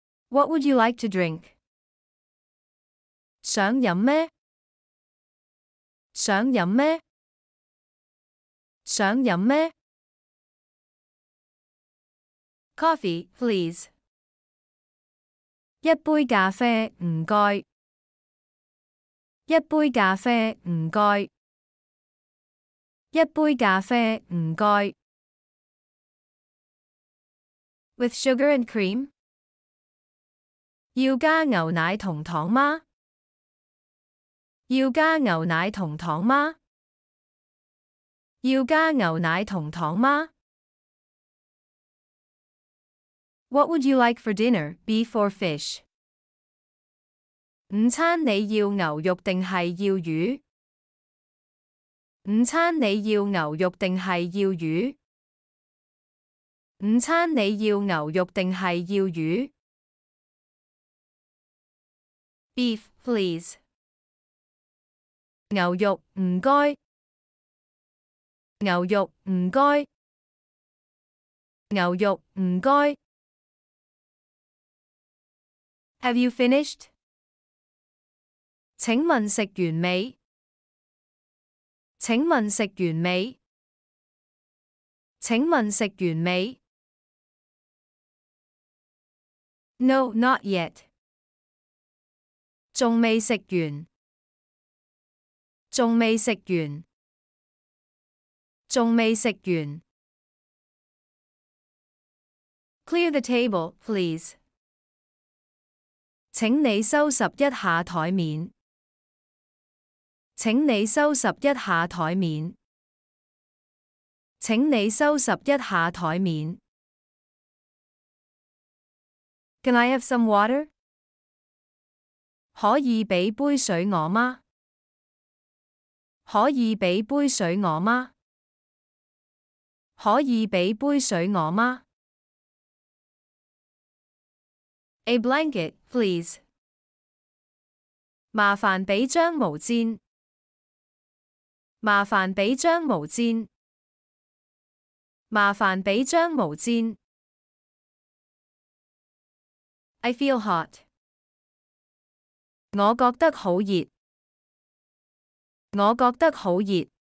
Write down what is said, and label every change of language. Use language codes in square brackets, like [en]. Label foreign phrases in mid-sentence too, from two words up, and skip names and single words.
[en] What would you like to drink? [yue] 想飲咩？想飲咩？想飲咩？ [en] Coffee, please. [yue] 一杯咖啡，唔該。一杯咖啡，唔該。一杯咖啡，唔該。 [en] With sugar and cream? [yue] 要加牛奶同糖嗎？要加牛奶同糖嗎？要加牛奶同糖嗎？ [en] What would you like for dinner, beef or fish? [yue] 午餐你要牛肉定係要魚？午餐你要牛肉定係要魚？午餐你要牛肉定係要魚？ [en] Beef, please. [yue] 牛肉，唔該。牛肉，唔該。牛肉，唔該。 [en] Have you finished? [yue] 請問食完未？請問食完未？請問食完未？ [en] No, not yet. [yue] 仲未食完。仲未食完。仲未食完。 [en] Clear the table, please. [yue] 請你收拾一下台面。請你收拾一下台面。請你收拾一下台面。 [en] Can I have some water? [yue] 可以俾杯水我嗎？可以俾杯水我嗎？可以俾杯水我嗎？ A blanket, please. 麻煩俾張毛氈。麻煩俾張毛氈。麻煩俾張毛氈。 [en] I feel hot. [yue] 我覺得好熱。我覺得好熱。